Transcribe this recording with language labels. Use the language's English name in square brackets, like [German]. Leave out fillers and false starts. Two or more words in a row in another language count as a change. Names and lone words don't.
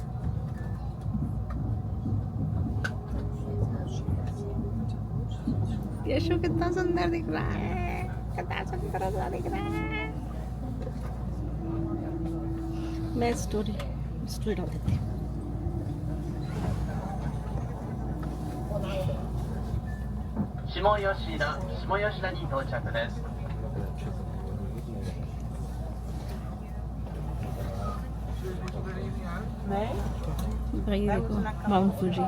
[Hindi] यशु कितना सुंदर दिख रहा है, कितना सुंदर सा दिख रहा है। मैं स्टोरी डाल देती हूँ। [Japanese] 下吉田に到着です。 [Hindi] भाई देखो माउंट फूजी।